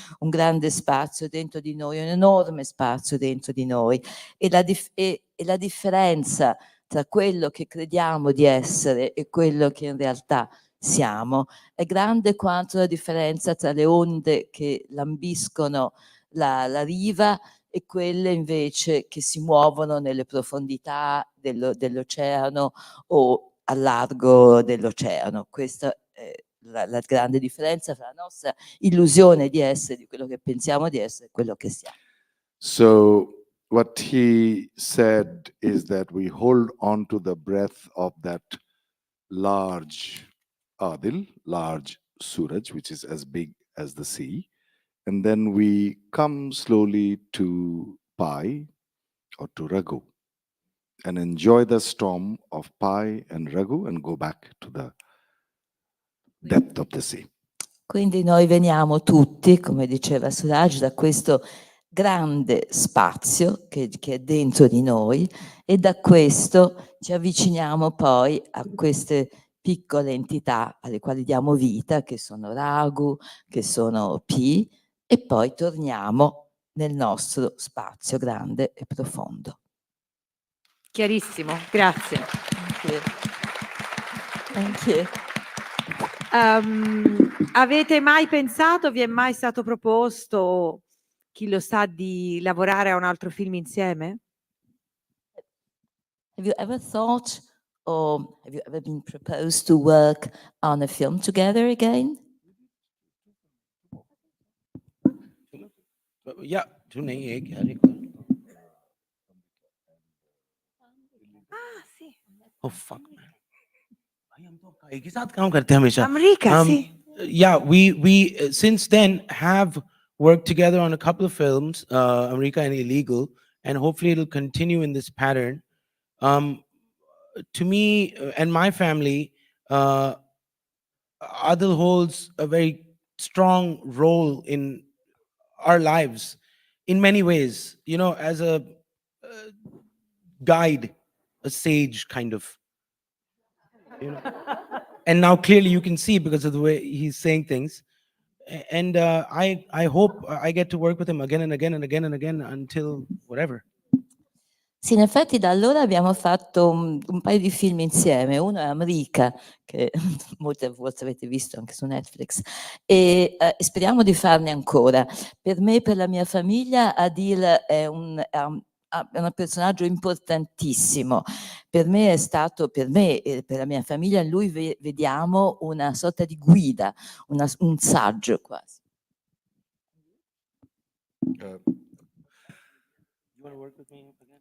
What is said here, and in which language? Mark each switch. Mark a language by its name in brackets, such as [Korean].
[Italian] un grande spazio dentro di noi, un enorme spazio dentro di noi e la differenza tra quello che crediamo di essere e quello che in realtà siamo è grande quanto la differenza tra le onde che lambiscono la riva e quelle invece che si muovono nelle profondità dell'oceano o al largo dell'oceano. Questa è la grande differenza tra la nostra illusione di essere, di quello che pensiamo di essere e quello che siamo. [English] So what he said is that we hold on to the breath of that large Adil, large Suraj, which is as big as the sea. And then we come slowly to Pai or to Raghu and enjoy the storm of Pai and Raghu and go back to the depth of the sea. [Italian] Quindi noi veniamo tutti, come diceva Suraj, da questo grande spazio che è dentro di noi e da questo ci avviciniamo poi a queste piccole entità alle quali diamo vita, che sono Raghu, che sono Pi, e poi torniamo nel nostro spazio grande e profondo. Chiarissimo, grazie. [English] Thank you. [Italian] Avete mai pensato, vi è mai stato proposto, chi lo sa, di lavorare a un altro film insieme? [English] Have you ever thought or have you ever been proposed to work on a film together again? Yeah, two [Hindi] nahi, ek yaar, ek. [Italian] Ah, sì. [English] Oh fuck, man. [Hindi] भाई, हम तो एक ही साथ काम करते हैं हमेशा. [Italian] America, sì. [English] Yeah, we since then have worked together on a couple of films, America and Illegal, and hopefully it'll continue in this pattern. To me and my family, Adil holds a very strong role in our lives in many ways, you know, as a guide, a sage kind of, you know. And now clearly you can see because of the way he's saying things. And I hope I get to work with him again and again and again and again until whatever. [Italian] Sì, in effetti da allora abbiamo fatto un paio di film insieme, uno è America, che molte volte avete visto anche su Netflix, e speriamo di farne ancora. Per me e per la mia famiglia Adil è un personaggio importantissimo. Per me è stato, per me e per la mia famiglia, in lui vediamo una sorta di guida, un saggio quasi. [English] You want to work with me again?